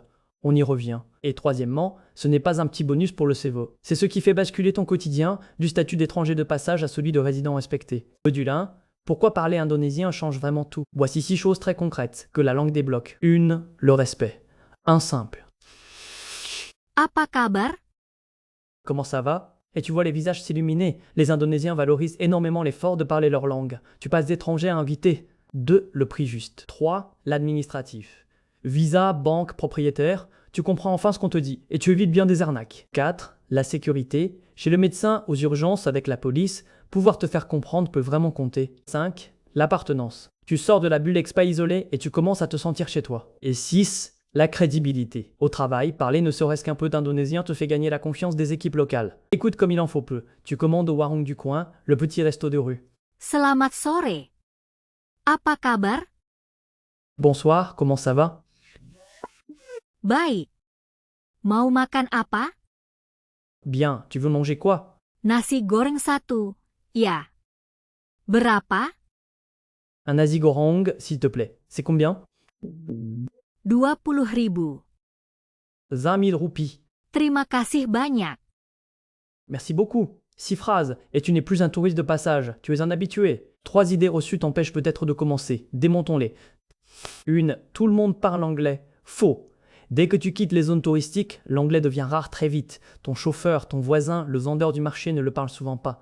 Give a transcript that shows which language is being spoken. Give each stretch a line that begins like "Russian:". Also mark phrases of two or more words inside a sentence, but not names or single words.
French: On y revient. Et troisièmement, ce n'est pas un petit bonus pour le cerveau. C'est ce qui fait basculer ton quotidien du statut d'étranger de passage à celui de résident respecté. Module 1. Pourquoi parler indonésien change vraiment tout? Voici 6 choses très concrètes que la langue débloque. 1. Le respect. Un simple.
Indonesian: Apa kabar?
French: Comment ça va? Et tu vois les visages s'illuminer. Les Indonésiens valorisent énormément l'effort de parler leur langue. Tu passes d'étranger à invité. 2. Le prix juste. 3. L'administratif. Visa, banque, propriétaire, tu comprends enfin ce qu'on te dit et tu évites bien des arnaques. 4. La sécurité. Chez le médecin, aux urgences, avec la police, pouvoir te faire comprendre peut vraiment compter. 5. L'appartenance. Tu sors de la bulle expat isolée et tu commences à te sentir chez toi. Et 6. La crédibilité. Au travail, parler ne serait-ce qu'un peu d'indonésien te fait gagner la confiance des équipes locales. Écoute comme il en faut peu. Tu commandes au warung du coin, le petit resto de rue.
Indonesian: Selamat sore. Apa kabar?
French: Bonsoir, comment ça va?
Indonesian: Baik. Mau makan apa?
French: Bien, tu veux manger quoi?
Indonesian: Nasi goreng satu. Ya. Berapa?
French: Un nasi goreng, s'il te plaît. C'est combien? 20.000. 20 000 roupies.
Indonesian: Terima kasih banyak.
French: Merci beaucoup. 6 phrases, et tu n'es plus un touriste de passage, tu es un habitué. 3 idées reçues t'empêchent peut-être de commencer. Démontons-les. 1. Tout le monde parle anglais. Faux. Dès que tu quittes les zones touristiques, l'anglais devient rare très vite. Ton chauffeur, ton voisin, le vendeur du marché ne le parle souvent pas.